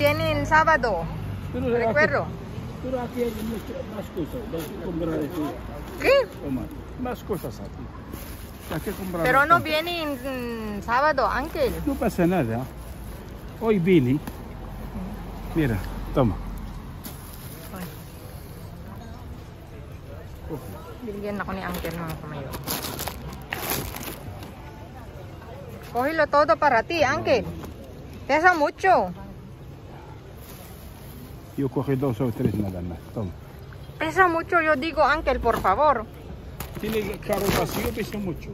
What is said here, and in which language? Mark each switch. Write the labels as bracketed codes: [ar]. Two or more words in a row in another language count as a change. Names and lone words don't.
[es] Tiene el sábado, recuerdo. Pero aquí hay más cosas, vas a comprar aquí. ¿Qué? Tomate, más cosas aquí. Hay que comprar. Pero no viene en sábado, Ángel. No pasa nada. Hoy vine. Mira, toma. [tl] Bigyan ako ni Uncle mga kamayo. [es] Cógelo todo para ti, Uncle. Pesa mucho. Yo cogí 2 o 3 nada más. Toma. Pesa mucho, yo digo, Uncle, por favor. Tiene carro vacío, pesa mucho.